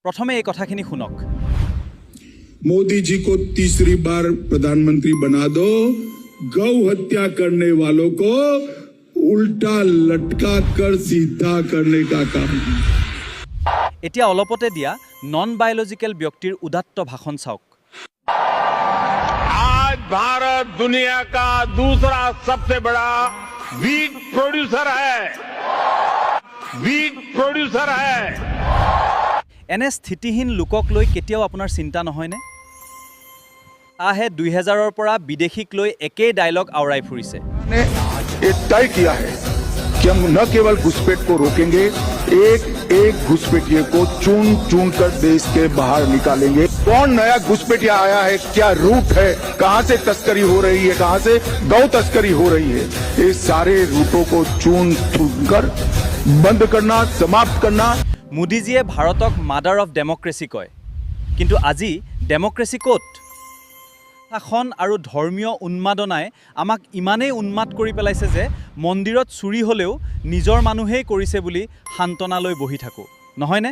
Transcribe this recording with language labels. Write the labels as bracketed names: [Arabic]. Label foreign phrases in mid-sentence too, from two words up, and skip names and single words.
[Assamese] প্ৰথমে এই কথাখিনি শুনক। [Hindi] मोदी जी को तीसरी बार प्रधानमंत्री बना दो, गौ हत्या करने वालों को उल्टा लटका कर सीधा करने का काम। [Assamese] এতিয়া অলপতে দিয়া [English] non biological [Assamese] ব্যক্তিৰ উদাত্ত ভাষণ চাওক। [Hindi] आज भारत दुनिया का दूसरा सबसे बड़ा [English] wheat producer [Hindi] है। [Assamese] এনে স্থিতিহীন লোকক লৈ কেতিয়াও আপোনাৰ চিন্তা নহয়নে? আহে 2000ৰ পৰা বিদেশীক লৈ একেই ডায়লগ আওৰাই ফুৰিছে। [Hindi] ने ये तय किया है कि हम न केवल घुसपैठ को रोकेंगे, एक एक घुसपैठिए को चुन चुन कर देश के बाहर निकालेंगे। कौन नया घुसपैठिया आया है, क्या रूट है, कहां से तस्करी हो रही है, कहां से गौ तस्करी हो रही है, ये सारे रूटों को चुन चुन कर बंद करना, समाप्त करना। [Assamese] মোদীজীয়ে ভাৰতক [English] mother of democracy [Assamese] কয়, কিন্তু আজি ডেমক্ৰেচি ক'ত? শাসন আৰু ধৰ্মীয় উন্মাদনাই আমাক ইমানেই উন্মাদ কৰি পেলাইছে যে মন্দিৰত চুৰি হ'লেও নিজৰ মানুহেই কৰিছে বুলি সান্তনা লৈ বহি থাকোঁ, নহয়নে?